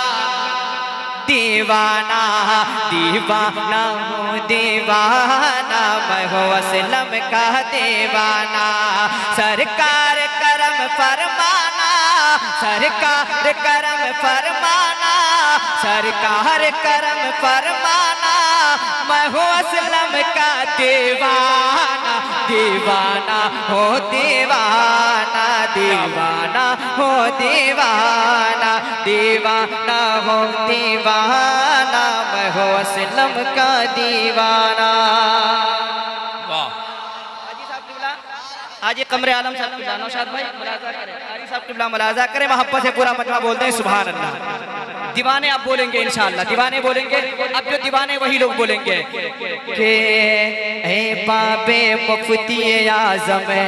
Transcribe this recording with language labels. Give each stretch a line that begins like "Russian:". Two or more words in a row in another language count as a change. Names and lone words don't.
Hindi: दीवाना दीवाना हो दीवाना, मैं हूँ असलम का दीवाना। सरकार करम फरमाना, सरकार करम फरमाना, सरकार करम फरमाना, मैं हूँ असलम का दीवाना। दीवाना हो दीवाना, दीवाना हो दीवाना, दीवाना हो दीवाना, मैं हूँ असलम का दीवाना। आज ये कमरे आलम साहब किबला, नौशाद भाई मुलाजा करें, कारी साहब किबला मुलाजा करें, मोहब्बत से पूरा मजमा बोलते हैं
Arabic: سبحان الله.
Hindi: दीवाने आप बोलेंगे
Arabic: إن شاء الله,
Hindi: दीवाने बोलेंगे। अब जो दीवाने वही लोग बोलेंगे कि ए बाबे मुफ्ती आज़म है।